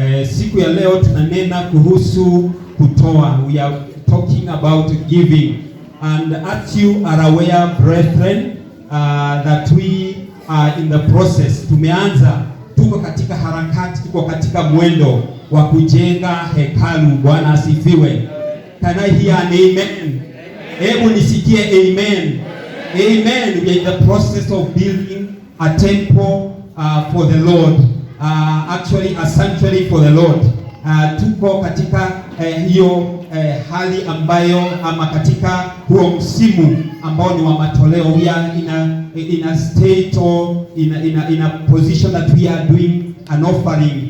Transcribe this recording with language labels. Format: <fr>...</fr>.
<sw>Siku ya leo tunanena kuhusu kutoa.</sw> <en>We are talking about giving. And as you are aware, brethren, that we are in the process.</en> <sw>Tumeanza, tuko katika harakati, tuko katika mwendo wa kujenga hekalu. Bwana asifiwe.</sw> <en>Can I hear an amen?</en> <sw>Hebu nisikie amen. Amen.</sw> <en>We are in the process of building a temple for the Lord. Actually a sanctuary for the Lord.</en> <sw>Tuko katika hiyo hali ambayo ama katika huo msimu ambao ni wa matoleo.</sw> <en>We are in a state or in a position that we are doing an offering.</en>